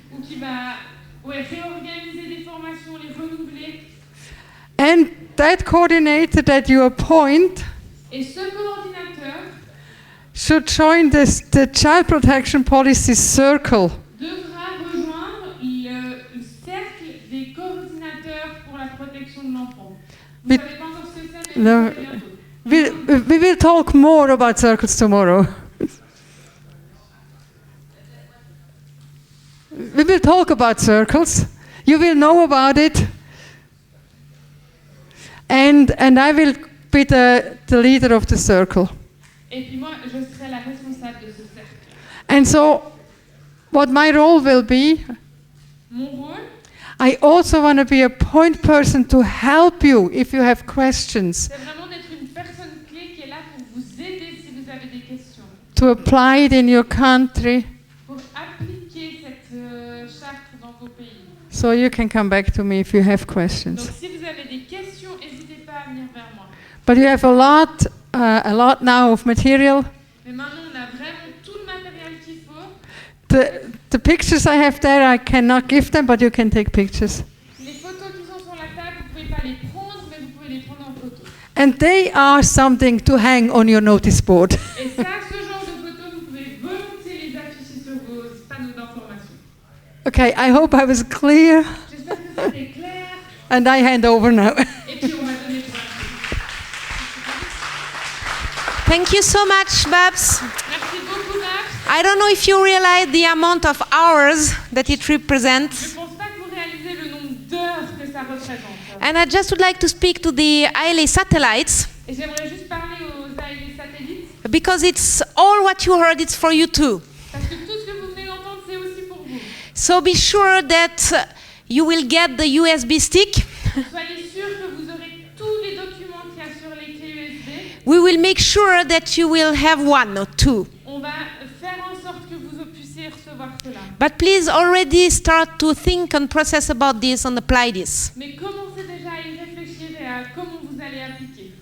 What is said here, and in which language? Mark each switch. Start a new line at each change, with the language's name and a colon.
French: ou qui va réorganiser des formations, les renouveler.
English: And that coordinator that you appoint
French: Et ce coordinateur
English: should join the child protection policy circle.
French: devra rejoindre le cercle des coordinateurs pour la protection de l'enfant. Vous Mais- ne savez pas encore ce que c'est, mais
English: No.
French: vous savez bientôt.
English: We will talk more about circles tomorrow. We will talk about circles. You will know about it. And I will be the leader of the circle.
French: Et puis moi, je serai la responsable de ce cercle.
English: And so, what my role will be,
French: Mon rôle,
English: I also want to be a point person to help you if you have questions,
French: c'est vraiment d'être une personne clé qui est là pour vous aider si vous avez des questions,
English: to apply it in your country,
French: pour appliquer cette charte dans vos pays.
English: so you can come back to me if you have
French: Donc
English: questions.
French: si vous avez des questions, n'hésitez pas à venir vers moi.
English: But you have a lot a lot now of material.
French: Mais maintenant, on a vraiment tout le matériel qu'il faut.
English: The pictures I have there, I cannot give them, but you can take pictures.
French: Les photos qui sont sur la table, vous pouvez pas les prendre, mais vous pouvez les prendre en photo.
English: And they are something to hang on your notice board.
French: Et ça, ce genre de photos, vous pouvez volontiers les afficher sur vos panneaux d'information.
English: Okay, I hope I was clear.
French: J'espère que c'était clair.
English: And I hand over now.
French: Et puis, on va donner pour la suite.
English: Thank you so much, Babs.
French: Merci beaucoup, Max.
English: I don't know if you realize the amount of hours that it represents.
French: Je pense pas que vous réalisez le nombre d'heures que ça représente.
English: And I just would like to speak to the Ailey satellites
French: Et j'aimerais juste parler aux ALE satellites,
English: because it's all what you heard, it's for you too.
French: parce que tout ce que vous venez d'entendre, c'est aussi pour vous.
English: So be sure that you will get the USB stick.
French: Soyez sûrs que vous aurez tous les documents qu'il y a sur les clés USB.
English: We will make sure that you will have one or two.
French: On va faire en sorte que vous puissiez recevoir cela.
English: But please already start to think and process about this and apply this.
French: Mais commencez déjà à y réfléchir et à comment vous allez appliquer.